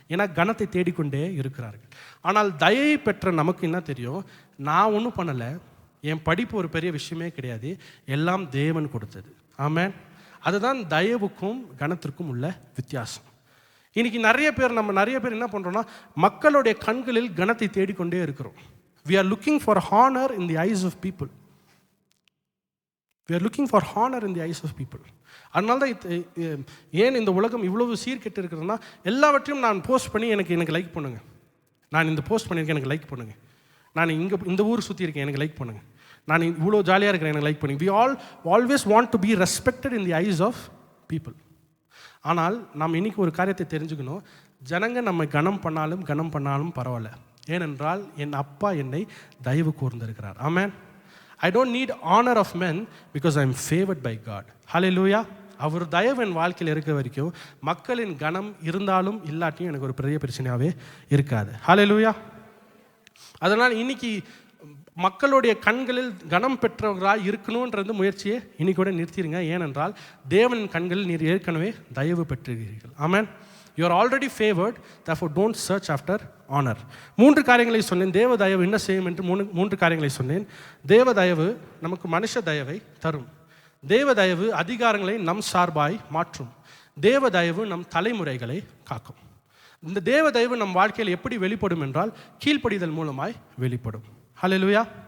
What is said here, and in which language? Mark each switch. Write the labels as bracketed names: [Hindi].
[Tamil] ஏன்னா கனத்தை தேடிக்கொண்டே இருக்கிறார்கள். ஆனால் தயை பெற்ற நமக்கு என்ன தெரியும்? நான் ஒன்றும் பண்ணலை, என் படிப்பு ஒரு பெரிய விஷயமே கிடையாது, எல்லாம் தேவன் கொடுத்தது. ஆமென். அதுதான் தயவுக்கும் கனத்திற்கும் உள்ள வித்தியாசம். இன்னைக்கு நிறைய பேர் என்ன பண்ணுறோம்னா, மக்களுடைய கண்களில் கனத்தை தேடிக்கொண்டே இருக்கிறோம். [English] We are looking for honor in the eyes of people. We are looking for honor in the eyes of people. [Tamil] அதனால தான் ஏன் இந்த உலகம் இவ்வளவு சீர்கெட்டு இருக்கிறதுனா, எல்லாவற்றையும் நான் போஸ்ட் பண்ணி எனக்கு லைக் பண்ணுங்கள், நான் இந்த போஸ்ட் பண்ணியிருக்கேன் எனக்கு லைக் பண்ணுங்கள், நான் இந்த ஊர் சுற்றி இருக்கேன் எனக்கு லைக் பண்ணுங்கள், நான் இவ்வளோ ஜாலியாக இருக்கிறேன் எனக்கு லைக் பண்ணுங்கள். [English] We all always want to be respected in the eyes of people. [Tamil] ஆனால் நாம் இன்னைக்கு ஒரு காரியத்தை தெரிஞ்சுக்கணும், ஜனங்க நம்ம கனம் பண்ணாலும் பரவாயில்ல, ஏனென்றால் என் அப்பா என்னை தயவு கூர்ந்திருக்கிறார். ஆமென். [English] I don't need honor of men because I am favored by God. Hallelujah. [Tamil] அவர் தயவு என் வாழ்க்கையில் இருக்க வரைக்கும் மக்களின் கனம் இருந்தாலும் இல்லாட்டியும் எனக்கு ஒரு பெரிய பிரச்சனையாகவே இருக்காது. Hallelujah. அதனால் இன்னைக்கு மக்களுடைய கண்களில் கனம் பெற்றவர்களாக இருக்கணுன்றது முயற்சியை இன்னைக்கு கூட நிறுத்திடுங்க. ஏனென்றால் தேவனின் கண்களில் நீர் ஏற்கனவே தயவு பெற்றுகிறீர்கள். ஆமென். [English] You are already favored, therefore don't search after honor. [Tamil] 3 காரியங்களை சொன்னேன். தேவ தயவு என்ன செய்யும் என்று 3 காரியங்களை சொன்னேன். தேவ தயவு நமக்கு மனுஷ தயவை தரும். தேவ தயவு அதிகாரங்களை நம் சார்பாய் மாற்றும். தேவ தயவு நம் தலைமுறைகளை காக்கும். இந்த தேவ தயவு நம் வாழ்க்கையில் எப்படி வெளிப்படும் என்றால் கீழ்ப்படிதல் மூலமாய் வெளிப்படும். ஹல்லேலூயா.